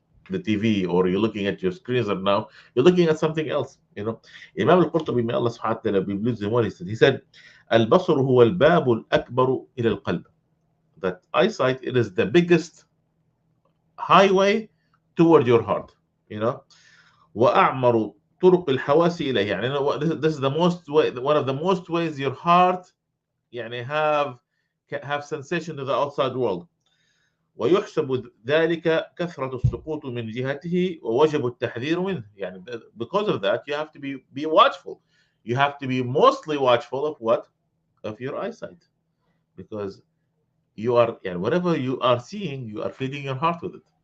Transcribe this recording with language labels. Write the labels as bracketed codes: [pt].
[en] the TV, or you're looking at your screens right now, you're looking at something else. You know, Imam al-Qurtubi, may Allah subhanahu wa ta'ala be pleased with him, he said, [ar] "Al-basar huwa al-bab al-akbar ila al-qalb." [en] That eyesight, it is the biggest highway toward your heart. You know, [ar] وأعمر طرق الحواس إليه. [en] يعني this is the most way, one of the most ways your heart يعني have sensation to the outside world. [ar] ويحسب ذلك كثرة السقوط من جهته ووجب التحذير منه. [en] يعني because of that you have to be watchful. You have to be mostly watchful of what? Of your eyesight, because you are, يعني whatever you are seeing, you are feeding your heart with it.